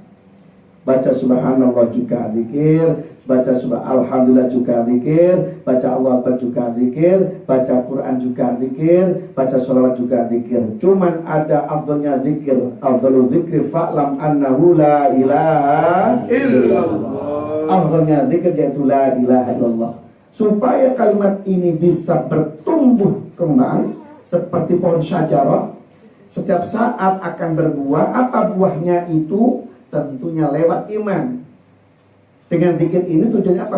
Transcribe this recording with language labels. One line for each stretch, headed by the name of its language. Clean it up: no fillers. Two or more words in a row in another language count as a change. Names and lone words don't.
Indonesian: Baca subhanallah juga zikir, baca alhamdulillah juga zikir, baca
Arabic: الله أكبر
Indonesian: juga zikir, baca Quran juga zikir, baca sholawat juga zikir. Cuman ada afdalnya zikir.
Arabic: أفضل الذكر فاعلم أنه لا إله إلا الله.
Indonesian: Afdalnya zikir yaitu
Arabic: لا إله إلا الله.
Indonesian: Supaya kalimat ini bisa bertumbuh kembang seperti pohon syajarah, setiap saat akan berbuah. Apa buahnya itu? Tentunya lewat iman. Dengan zikir ini tujuannya apa?